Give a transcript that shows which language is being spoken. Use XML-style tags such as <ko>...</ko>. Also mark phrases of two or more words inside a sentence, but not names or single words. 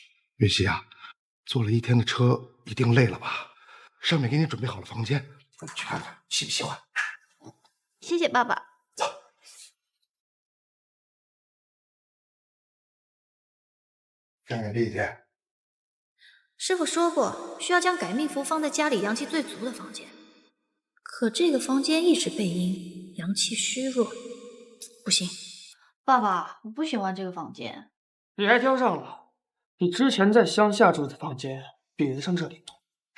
<zh>雲溪啊，坐了1天的車，一定累了吧？上面給你準備好了房間，你去看看，喜不喜歡？謝謝爸爸。看看这一天。師傅說過，需要將改命符放在家裡陽氣最足的房間。可這個房間一直背陰，陽氣虛弱，不行。爸爸，我不喜歡這個房間。你還挑上了？你之前在鄉下住的房間比得上這裡多。</zh>